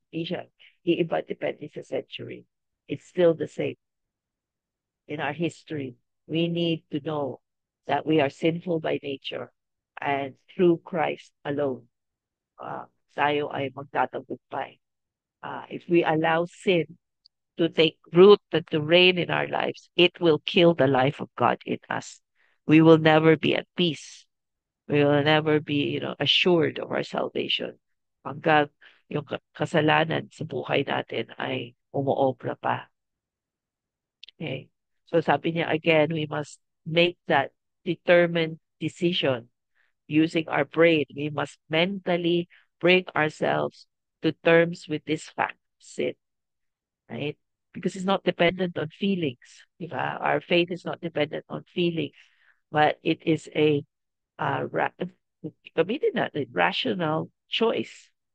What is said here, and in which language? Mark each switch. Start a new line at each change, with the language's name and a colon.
Filipino: Hindi siya iiba depende sa century.
English: It's still the same. In our history, we need to know that we are sinful by nature and through Christ alone,
Filipino: tayo ay magtatagumpay.
English: If we allow sin to take root and to reign in our lives, it will kill the life of God in us. We will never be at peace. We will never be, assured of our salvation.
Filipino: Hanggang yung kasalanan sa buhay natin ay umuobra pa. Okay.
English: So
Filipino: sabi niya
English: again, we must make that determined decision using our brain. We must mentally bring ourselves to terms with this fact of sin, right? Because it's not dependent on feelings. Our faith is not dependent on feelings, but it is a
Filipino: gamitin natin,
English: rational choice.